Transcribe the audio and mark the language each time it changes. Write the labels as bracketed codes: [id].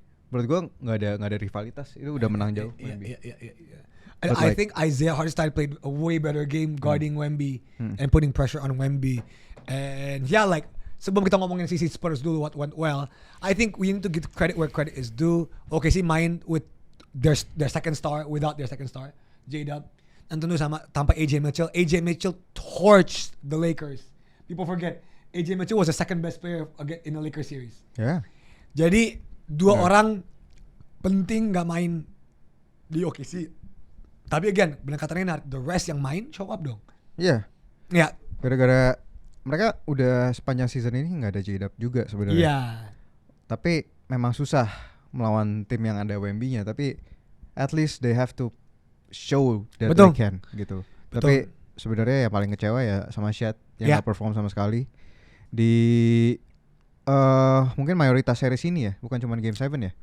[id] Menurut gue nggak ada rivalitas, itu udah menang jauh. [en] Wemby. And I think Isaiah Hartenstein played a way better game guarding Wemby and putting pressure on Wemby. And [id] sebelum kita ngomongin sisi Spurs dulu [en] what went well, I think we need to give credit where credit is due. OKC main with their second star without their second star, J-Dub. [id] Dan tentu tanpa AJ Mitchell. AJ Mitchell [en] torched the Lakers. People forget AJ Mitchell was the second best player in the Lakers series. Yeah. [id] Jadi dua orang penting nggak main di OKC. Tapi again, benar kata Renard, [en] the rest [id] yang main [en] show up [id] dong. Iya. Ya. Gara-gara mereka udah sepanjang season ini nggak ada J-Dub juga sebenarnya. Iya. Tapi memang susah melawan tim yang ada Wemby-nya. Tapi [en] at least they have to show that [id] Betul. [en] they can gitu. [id] Betul. Tapi sebenarnya yang paling kecewa ya sama Shed yang nggak perform sama sekali di mungkin mayoritas series ini ya, bukan cuma game 7 ya.